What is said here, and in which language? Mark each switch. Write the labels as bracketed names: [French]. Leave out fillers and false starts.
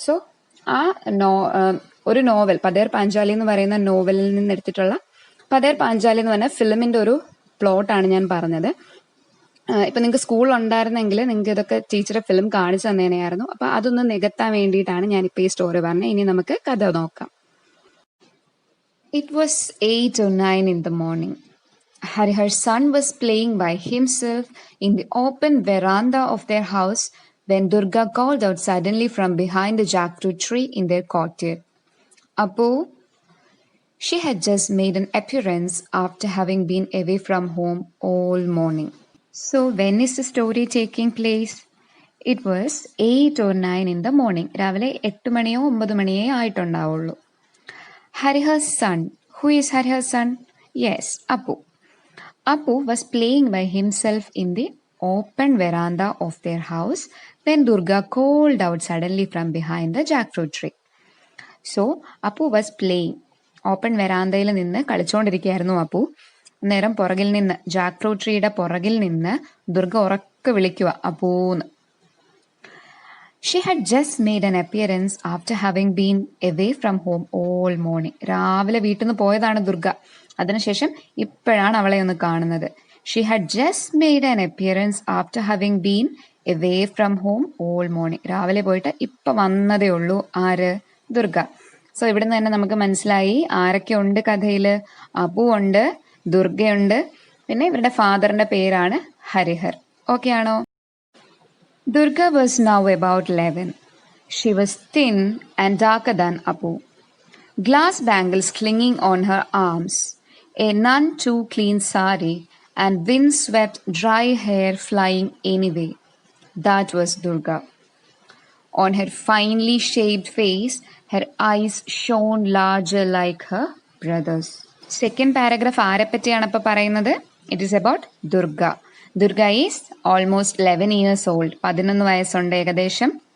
[Malayalam] So ആ ഒരു novel Pather Panchali എന്ന് പറയുന്ന നോവലിൽ നിന്ന് എടുത്തിട്ടുള്ള പഥേർ പാഞ്ചാലി എന്ന് പറഞ്ഞ ഫിലിമിന്റെ ഒരു പ്ലോട്ടാണ് ഞാൻ പറഞ്ഞത്. ഇപ്പൊ നിങ്ങൾക്ക് സ്കൂളിൽ ഉണ്ടായിരുന്നെങ്കിൽ നിങ്ങൾക്ക് ഇതൊക്കെ ടീച്ചറെ ഫിലിം കാണിച്ചു തന്നേനെയായിരുന്നു. അപ്പൊ അതൊന്ന് നികത്താൻ വേണ്ടിയിട്ടാണ് ഞാനിപ്പോ ഈ സ്റ്റോറി പറഞ്ഞത്. ഇനി നമുക്ക് കഥ നോക്കാം. [English] It was 8 or 9 in the morning. Harihar's son was playing by himself in the open veranda of their house when Durga called out suddenly from behind the jackfruit tree in their courtyard. Apu. She had just made an appearance after having been away from home all morning. So when is the story taking place? It was 8 or 9 in the morning. [Malayalam] രാവിലെ 8 മണിയോ 9 മണിയേ ആയിട്ടുണ്ടാവുള്ളൂ. [English] Harihar's son. Who is Harihar's son? Yes, Apu. Apu was playing by himself in the open veranda of their house when Durga called out suddenly from behind the jackfruit tree. So Apu was playing, [Malayalam] open വെറാന്തയിൽ നിന്ന് കളിച്ചുകൊണ്ടിരിക്കുകയായിരുന്നു അപ്പു. നേരം പുറകിൽ നിന്ന്, Jack fruit ട്രീയുടെ പുറകിൽ നിന്ന് ദുർഗ ഉറക്കെ വിളിക്കുക അപ്പൂന്ന്. [English] She had just made an appearance after having been away from home all morning. [Malayalam] രാവിലെ വീട്ടിൽ നിന്ന് പോയതാണ് ദുർഗ, അതിനുശേഷം ഇപ്പോഴാണ് അവളെ ഒന്ന് കാണുന്നത്. [English] She had just made an appearance after having been away from home all morning. [Malayalam] രാവിലെ പോയിട്ട് ഇപ്പൊ വന്നതേ ഉള്ളൂ. ആര്? ദുർഗ. സോ ഇവിടുന്ന് തന്നെ നമുക്ക് മനസ്സിലായി ആരൊക്കെ ഉണ്ട് കഥയില്. അപ്പു ഉണ്ട്, ദുർഗയുണ്ട്, പിന്നെ ഇവരുടെ ഫാദറിന്റെ പേരാണ് ഹരിഹർ. ഓക്കെ ആണോ? [English] Durga was now about 11. She was thin and darker than Apu. Glass bangles clinging on her arms, a none too clean sari, and wind-swept dry hair flying anyway. That was Durga. On her finely shaped face, her eyes shone larger like her brothers. Second paragraph [Malayalam] ആരെ പറ്റിയാണ് ഇപ്പോൾ പറയുന്നത്? [English] It is about Durga. Durga is almost 11 years old. [Malayalam] 11 വയസ്സുണ്ട് ഏകദേശം.